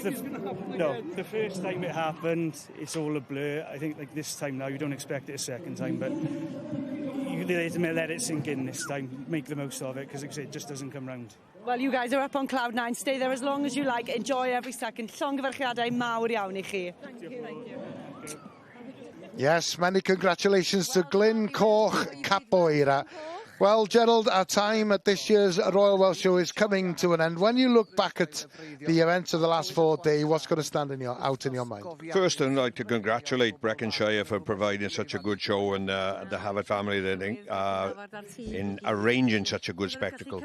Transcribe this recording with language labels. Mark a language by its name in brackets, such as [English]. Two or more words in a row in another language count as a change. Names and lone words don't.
[English] The first time it happened, it's all a blur. I think like this time now, you don't expect it a second time, but you let it sink in this time. Make the most of it, because it just doesn't come round. Well, you guys are up on cloud 9. Stay there as long as you like. Enjoy every second. [Welsh] Llongyfarchiadau mawr iawn I chi. [English] Thank you. Yes, many congratulations to Glencoch Capoeira. Well, Gerald, our time at this year's Royal Welsh Show is coming to an end. When you look back at the events of the last 4 days, what's going to stand out in your mind? First, I'd like to congratulate Brecconshire for providing such a good show, and the Havett family in arranging such a good spectacle.